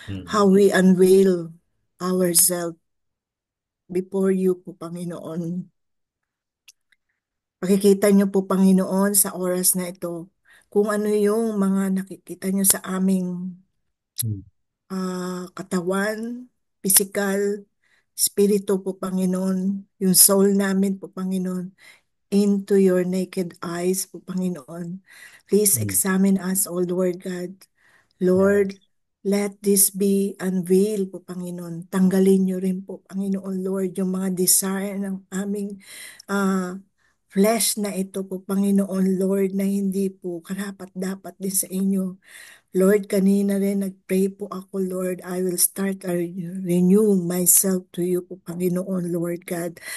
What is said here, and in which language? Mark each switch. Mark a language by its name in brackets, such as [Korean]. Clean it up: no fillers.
[English] How we unveil ourselves before you po, Panginoon. [Filipino] Pakikita niyo po, Panginoon, sa oras na ito, kung ano yung mga nakikita niyo sa aming Mm. katawan, physical, spirito po, Panginoon, yung soul namin po, Panginoon, [English] into your naked eyes [Filipino] po, Panginoon. [English] Please examine us, O Lord God. Lord, Yes. let this be unveiled po, Panginoon. [Filipino] Tanggalin niyo rin po, Panginoon Lord, yung mga desire ng aming ah, flesh na ito po, Panginoon Lord, na hindi po karapat-dapat din sa inyo. Lord, kanina rin nag-pray po ako, Lord. [English] I will start to renew myself to you po, Panginoon, Lord God.